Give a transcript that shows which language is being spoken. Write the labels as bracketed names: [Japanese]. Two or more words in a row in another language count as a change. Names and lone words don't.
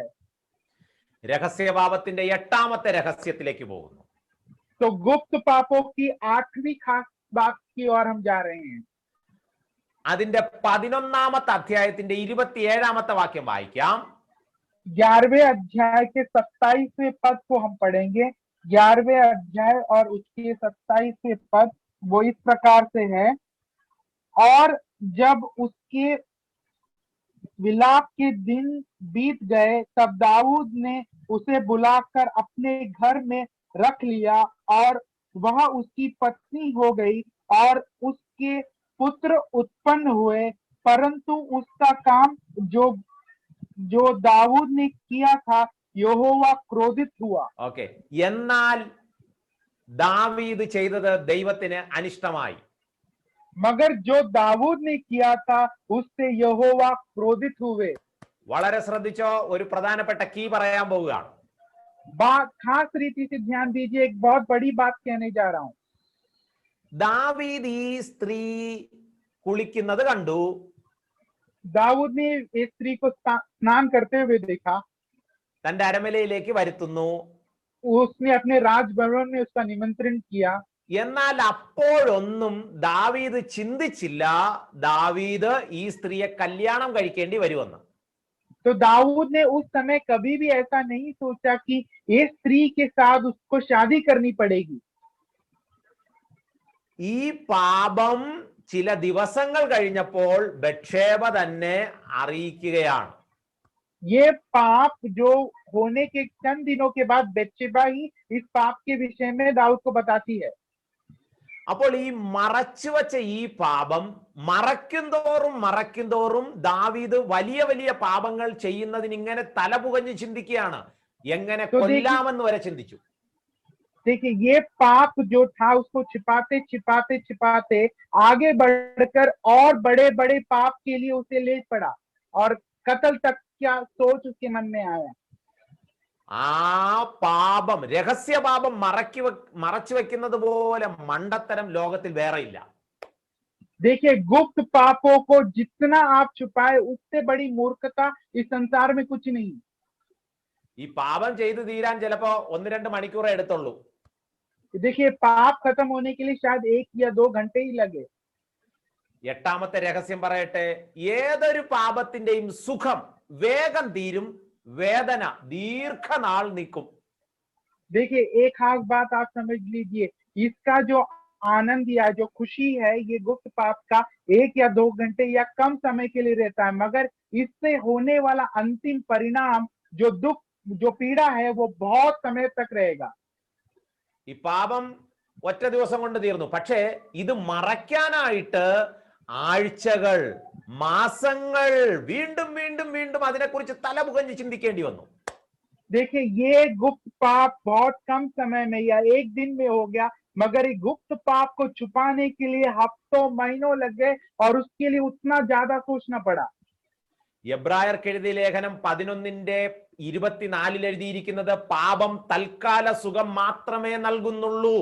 [Malayalam] രഹസ്യപാപത്തിന്റെ 8ാമത്തെ രഹസ്യത്തിലേക്ക് പോകുന്നു. [Hindi] तो गुप्त पापों की 8वीं खास बात की ओर हम जा रहे हैं. [Malayalam] അതിന്റെ 11ാമത്തെ അധ്യായത്തിന്റെ 27ാമത്തെ വാക്യം വായിക്കാം. [Hindi] 11वें अध्याय के 27वें पद को हम पढ़ेंगे. 11वें अध्याय और उसके 27वें पद वो इस प्रकार से है. और जब उसके विलाप के दिन बीत गए तब दाऊद ने उसे बुलाकर अपने घर में रख लिया और वह उसकी पत्नी हो गई और उसके पुत्र उत्पन्न हुए, परंतु उसका काम जो जो दाऊद ने किया था, यहोवा क्रोधित हुआ। [Malayalam] ഓക്കെ, എന്നാൽ ദാവീദ് ചെയ്തത് ദൈവത്തിന് അനിഷ്ടമായി. [Hindi] मगर जो दाऊद ने किया था, उससे यहोवा क्रोधित हुए। [Malayalam] വളരെ ശ്രദ്ധിച്ചോ, ഒരു പ്രധാനപ്പെട്ട കീ പറയാൻ പോവുകയാണ്. [Hindi] बात खास रीति से ध्यान दीजिए, एक बहुत बड़ी बात कहने जा रहा हूं। [Malayalam] ദാവീദ് ഈ സ്ത്രീ കുളിക്കുന്നത് കണ്ടു. [Hindi] दाऊद ने इस स्त्री को स्नान करते हुए देखा। [Malayalam] തന്റെ അരമനയിലേക്ക് വരുത്തുന്നു. [Hindi] उसने अपने राजभवन में उसका निमंत्रण किया। [Malayalam] എന്നാൽ അപ്പോഴൊന്നും ദാവീദ് ചിന്തിച്ചില്ല ദാവീദ് ഈ സ്ത്രീയെ കല്യാണം കഴിക്കേണ്ടി വരുമെന്ന്. [Hindi] तो दाऊद ने उस समय कभी भी ऐसा नहीं सोचा कि इस स्त्री के साथ उसको शादी करनी पड़ेगी। [Malayalam] ഈ പാപം ചില ദിവസങ്ങൾ കഴിഞ്ഞപ്പോൾ ബത്ശേബ തന്നെ അറിയിക്കുകയാണ്. [Hindi] ये पाप जो होने के चंद दिनों के बाद बत्शेबा ही इस पाप के विषय में दाऊद को बताती है। [Malayalam] അപ്പോൾ ഈ മറച്ചുവച്ച ഈ പാപം മറയ്ക്കുന്തോറും ദാവീദ് വലിയ വലിയ പാപങ്ങൾ ചെയ്യുന്നതിന് ഇങ്ങനെ തലപുകഞ്ഞ് ചിന്തിക്കുകയാണ്. എങ്ങനെ കൊല്ലാമെന്ന് വരെ ചിന്തിച്ചു. [Hindi] देखिए, ये पाप जो था उसको छिपाते आगे बढ़कर और बड़े बड़े पाप के लिए उसे ले पड़ा और कत्ल तक क्या सोच उसके मन में आया। [Malayalam] ആ പാപം, രഹസ്യ പാപം മറച്ചു വെക്കുന്നത് പോലെ മണ്ടത്തരം ലോകത്തിൽ വേറെ ഇല്ല. [Hindi] देखिए, गुप्त पापों को जितना आप छुपाए उससे बड़ी मूर्खता इस संसार में कुछ नहीं। [Malayalam] ഈ പാപം ചെയ്തു തീരാൻ ചിലപ്പോ 1-2 മണിക്കൂറേ എടുത്തുള്ളൂ. [Hindi] देखिए, पाप खत्म होने के लिए शायद 1 या 2 घंटे ही लगे। [Malayalam] 8ാമത്തെ രഹസ്യം പറയട്ടെ, ഏതൊരു പാപത്തിന്റെയും സുഖം വേഗം തീരും, വേദന ദീർഘനാൾ നിൽക്കും. [Hindi] देखिए, एक खास बात आप समझ लीजिए, इसका जो आनंद या जो खुशी है, ये गुप्त पाप का 1 या 2 घंटे या कम समय के लिए रहता है, मगर इससे होने वाला अंतिम परिणाम, जो दुख, जो पीड़ा है, वो बहुत समय तक रहेगा। [Malayalam] ഈ പാപം ഒറ്റ ദിവസം കൊണ്ട് തീർന്നു. പക്ഷേ ഇത് മറയ്ക്കാനായിട്ട് ആഴ്ചകൾ, മാസങ്ങൾ വീണ്ടും വീണ്ടും വീണ്ടും അതിനെക്കുറിച്ച് തലപുകഞ്ഞ് ചിന്തിക്കേണ്ടി വന്നു. [Hindi] देखिए, ये गुप्त पाप बहुत कम समय में या 1 दिन में हो गया, मगर ये गुप्त पाप को छुपाने के लिए हफ्तों महीनों लग गए और उसके लिए उतना ज्यादा सोचना पड़ा। [Malayalam] എബ്രായർക്ക് എഴുതിയ ലേഖനം 11:24 എഴുതിയിരിക്കുന്നത് പാപം തൽക്കാല സുഖം മാത്രമേ നൽകുന്നുള്ളൂ.